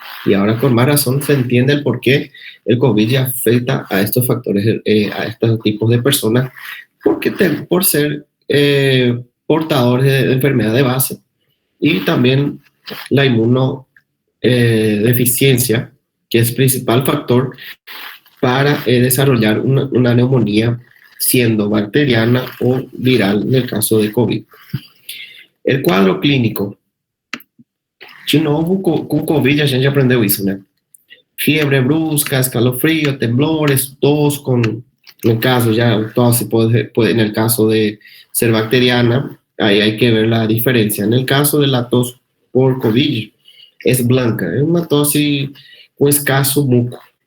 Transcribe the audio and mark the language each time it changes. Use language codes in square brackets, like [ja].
[es] Y ahora con más razón se entiende el por qué el COVID ya afecta a estos factores, a estos tipos de personas, porque por ser portadores de enfermedad de base y también la inmunodeficiencia, que es el principal factor para desarrollar una neumonía, siendo bacteriana o viral en el caso de COVID. El cuadro clínico. [pt] De novo, com COVID a gente aprendeu isso, né? [es] Fiebre brusca, escalofrío, temblores, tos, en el caso ya, tos puede, en el caso de ser bacteriana, ahí hay que ver la diferencia. En el caso de la tos por COVID, es blanca, es una tos con escaso muco.